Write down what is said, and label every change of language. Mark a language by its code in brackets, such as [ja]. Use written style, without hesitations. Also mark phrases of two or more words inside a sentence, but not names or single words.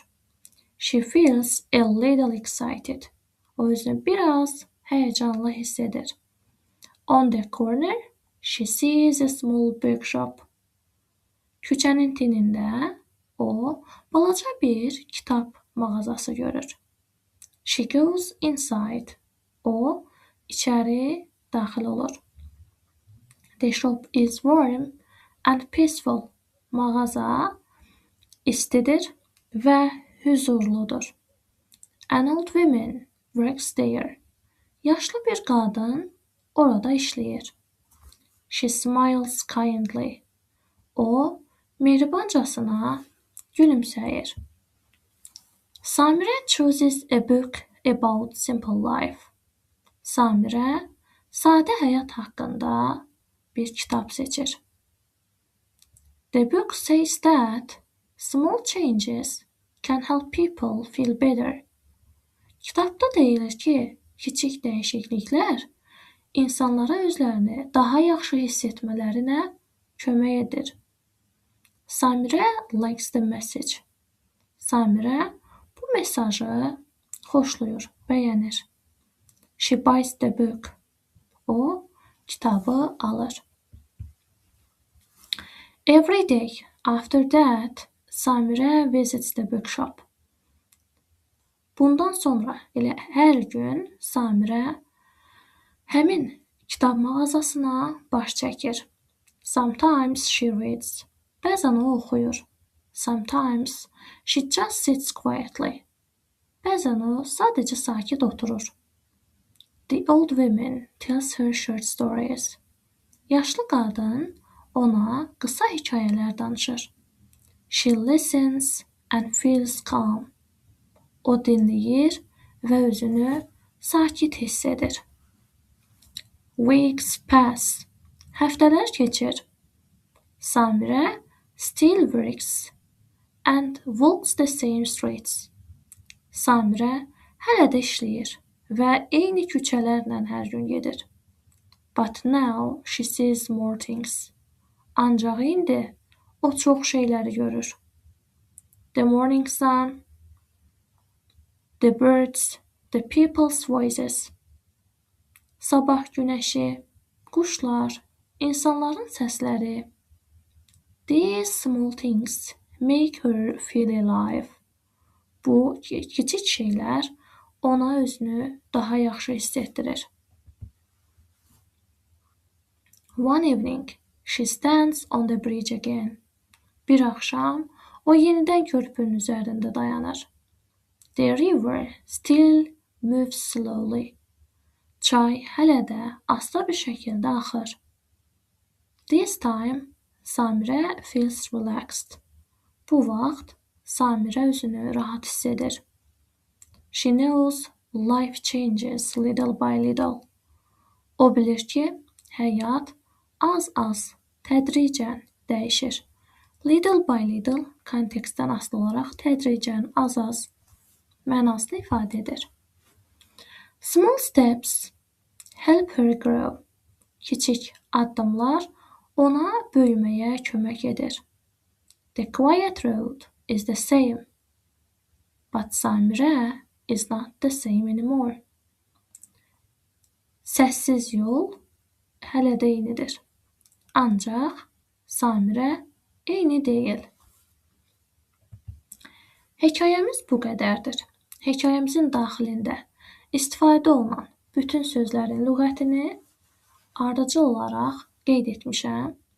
[en] She feels a little excited. [az] O özünü biraz həyəcanlı hiss edir. [en] On the corner, she sees a small bookshop. [az] Küçənin tinində o balaca bir kitab mağazası görür. [en] She goes inside. [az] O içəri daxil olur. [en] The shop is warm and peaceful. [az] Mağaza istidir və huzurludur. [en] An old woman works there. [az] Yaşlı bir qadın orada işləyir. [en] She smiles kindly. [az] O mehribancasına gülümsəyir. [en] Samirə chooses a book about simple life. [az] Samirə sadə həyat haqqında bir kitab seçir. [en] The book says that small changes can help people feel better. [az] Kitabda deyilir ki, kiçik dəyişikliklər insanlara özlərini daha yaxşı hiss etmələrinə kömək edir. [en] Samirə likes the message. [az] Samirə bu mesajı xoşlayır, bəyənir. [en] She buys the book. [az] O kitabı alır. [en] Every day after that, Samirə visits the bookshop. [az] Bundan sonra elə hər gün Samirə həmin kitab mağazasına baş çəkir. [en] Sometimes she reads. [az] Bəzən o oxuyur. [en] Sometimes she just sits quietly. [az] Bəzən o sadəcə sakit oturur. [en] The old woman tells her short stories. [az] Yaşlı qadın ona qısa hekayələr danışır. [en] She listens and feels calm. [az] O dinləyir və özünü sakit hiss edir. [en] Weeks pass. [az] Həftələr keçir. [en] Samirə still works and walks the same streets. [az] Samirə hələ də işləyir və eyni küçələrlə hər gün gedir. [en] But now she sees more things. [az] Ancaq indi o çox şeyləri görür. [en] The morning sun, the birds, the people's voices. [az] Sabah günəşi, quşlar, insanların səsləri. [en] These small things make her feel alive. [az] Bu kiçik şeylər ona özünü daha yaxşı hiss etdirir. [en] One evening, she stands on the bridge again. [az] Bir axşam o yenidən körpünün üzərində dayanır. [en] The river still moves slowly. [az] Çay hələ də asta bir şəkildə axır. [en] This time, Samirə feels relaxed. [az] Bu vaxt Samirə özünü rahat hiss edir. [en] She knows life changes little by little. [az] O bilir ki, həyat az-az, tədricən dəyişir. [en] Little by little [az] kontekstdən asılı olaraq tədricən, az-az mənasını ifadə edir. [en] Small steps help her grow. [az] Kiçik addımlar ona böyüməyə kömək edir. [en] The quiet road is the same, but Samirə is not the same anymore. [az] Səssiz yol hələ də eynidir. Ancaq Samirə eyni deyil. Hekayəmiz bu qədərdir. Hekayəmizin daxilində istifadə olunan bütün sözlərin lüğətini ardıcıl olaraq qeyd etmişəm.